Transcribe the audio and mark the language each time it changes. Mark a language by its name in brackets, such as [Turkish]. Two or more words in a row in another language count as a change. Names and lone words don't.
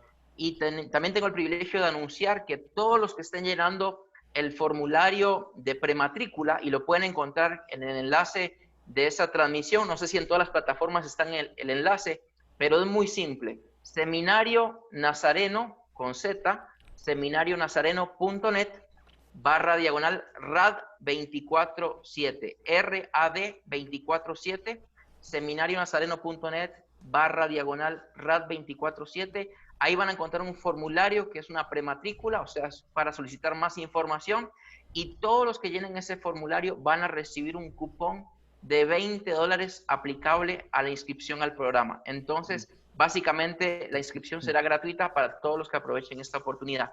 [Spanish] Y también tengo el privilegio de anunciar que todos los que estén llenando el formulario de prematrícula, y lo pueden encontrar en el enlace de esa transmisión, no sé si en todas las plataformas está el enlace, pero es muy simple, Seminario Nazareno, con Z, seminarionazareno.net/rad247, RAD247, seminarionazareno.net/rad247. Ahí van a encontrar un formulario que es una prematrícula, o sea, es para solicitar más información, y todos los que llenen ese formulario van a recibir un cupón de $20 aplicable a la inscripción al programa. Entonces, básicamente, la inscripción será gratuita para todos los que aprovechen esta oportunidad.